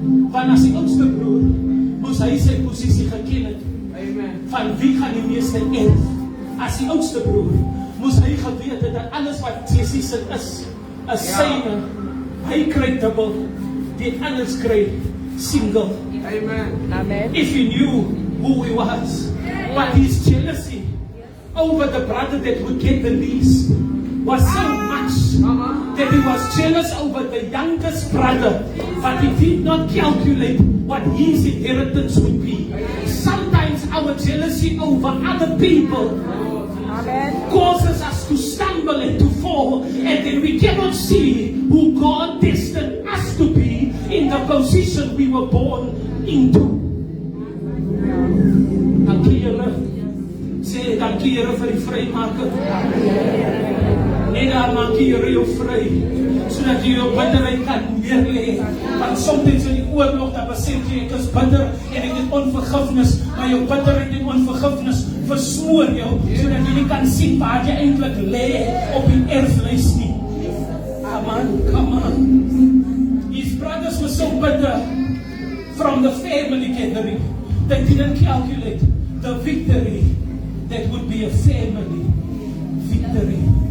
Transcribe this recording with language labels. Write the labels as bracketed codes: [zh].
[af] Want as die oudste broer moes hy sy posisie geken het. Van wie gaan die meeste erf? As die oudste broer moes hy geweet het dat alles wat Jesse se is syne. Hy kry dubbel, die anders kry single. Amen. [en] If he knew who he was, but his jealousy over the brother that would get the least was so much that he was jealous over the youngest brother, but he did not calculate what his inheritance would be. Sometimes our jealousy over other people causes us to stumble and to fall, and then we cannot see who God destined us to be in the position we were born into. [af] Dankie Here. Sê dankie Here vir die vrymaker. Net daar maak Here jou vry, sodat jy jou bitterheid kan neerlê. Want soms in die oorlog dan besef jy ek is bitter en ek het onvergifnis, maar jou bitterheid en onvergifnis versmoor jou, sodat jy nie kan sien waar jy eintlik lê op die erflys nie. [en] Come on. His brothers were so bitter from the family gathering. They didn't calculate the victory that would be a family victory.